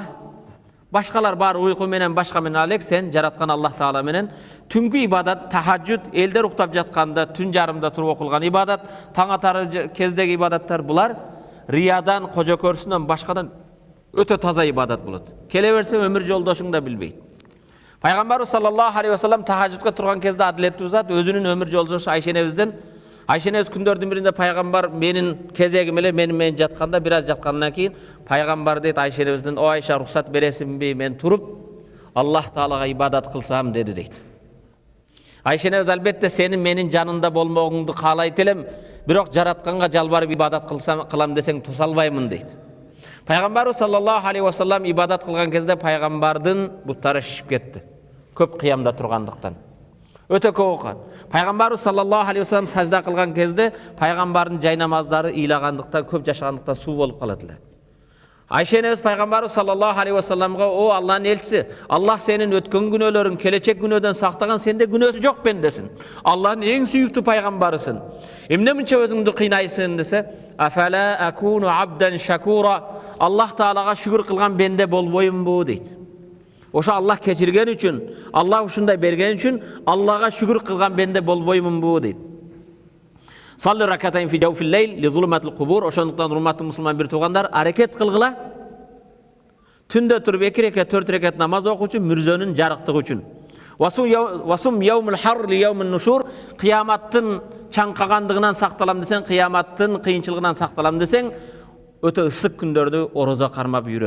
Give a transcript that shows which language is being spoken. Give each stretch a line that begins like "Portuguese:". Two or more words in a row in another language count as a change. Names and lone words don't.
Kyrgyz: Башкалар бар уйку менен, башка менен алек, сен жараткан Аллах таала менен түнгү ибадат, тахажжуд, элдер уктап жатканда түн жарымда туруп окулган ибадат, таң атар кездеги ибадаттар, булар риядан, кожо көрсүнөн, башкадан өтө таза ибадат болот. Келе берсе өмүр жолдошуң да билбейт. Пайгамбарыбыз
Arabic: صلى الله عليه وسلم
Kyrgyz: тахажжудка турган кезде адилеттүү зат өзүнүн өмүр жолдошу Айшенебизден, Айшенебиз күндөрдүн биринде пайгамбар менин кезегим эле менин жатканда, бир аз жаткандан кийин пайгамбар дейт Айшенебизден: "О Айша, рухсат бересиңби, мен туруп Аллах таалага ибадат кылсам?" деди дейт. Айшенебиз: "Албетте сенин менин жанында болмогуңду каалайт элем, бирок жаратканга жалбарып ибадат кылам десең туса албаймын" дейт. Пайгамбарыбыз
Arabic: صلى الله عليه وسلم
Kyrgyz: ибадат кылган кезде пайгамбардын буттары шишип кетти. Көп кыямда тургандыктан. Өтө көп окуган. Пайгамбарыбыз
Arabic: صلى الله عليه وسلم
Kyrgyz: сажда кылган кезде пайгамбардын жай намаздары ыйлагандыктан, көп жашагандыктан суу болуп калат эле. Айшенебиз пайгамбарыбыз
Arabic: صلى الله عليه وسلم:
Kyrgyz: "О Аллахтын элчиси, Аллах сенин өткөн күнөөлөрүң, келечек күнөөдөн сактаган, сенде күнөөсү жок бендесин. Аллахтын эң сүйүктүү пайгамбарысың. Эмне мынча өзүңдү кыйнайсың?" десе,
Arabic: "أفلا أكون عبدا شكورا."
Kyrgyz: Аллах таалага шүгүр кылган бенде болбоймунбу дейт. Ошо Аллах кечирген үчүн, Аллах ушундай берген үчүн Аллага шүгүр кылган бенде болбоймунбу дейт.
Arabic: صل ركعتين في جوف الليل لظلمة القبور.
Kyrgyz: Ошондуктан урматтуу мусулман бир туугандар, аракет кылгыла. Түндө туруп 2 рекет, 4 рекет намаз окуучу мүрзөнүн жарыктыгы үчүн.
Arabic: وصم يوم الحر ليوم النشور.
Kyrgyz: Кыяматтын чаңкагандыгынан сакталам десең, кыяматтын кыйынчылыгынан сакталам десең, өтө ысык күндөрдү орозо кармап үйрөн.